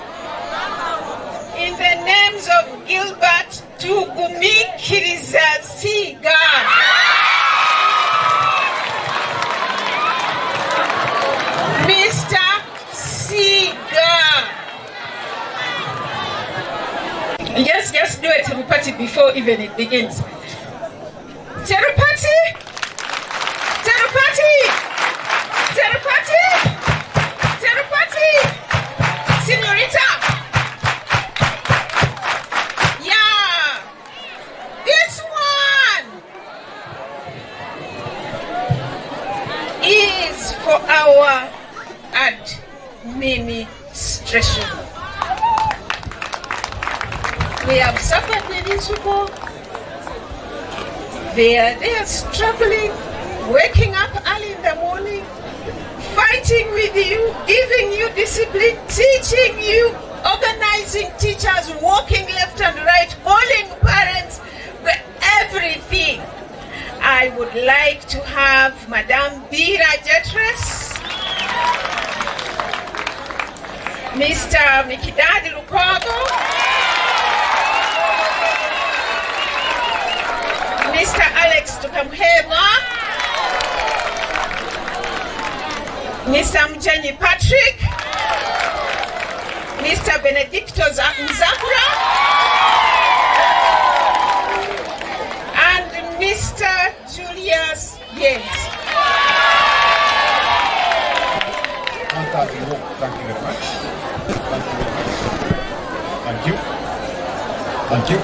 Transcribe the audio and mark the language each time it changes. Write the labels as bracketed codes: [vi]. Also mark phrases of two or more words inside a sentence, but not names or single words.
[en] In the names of Gilbert Tugumikiriza Siga. Mr. Siga. Just do a Terupati before even it begins. Terupati! Terupati! Terupati! Terupati! Senorita! Yeah! This one! our administration. We have suffered in these people. They are struggling, waking up early in the morning, fighting with you, giving you discipline, teaching you, organizing teachers, walking left and right, calling parents, everything. I would like to have Madame Bira Jetres, Mr. Mikidadi Lukogo, Mr. Alex Tukamhema, Mr. Mjani Patrick, Mr. Benedicto Nzakura, and Mr. Julius Yates. Thank you very much. Thank you. Thank you.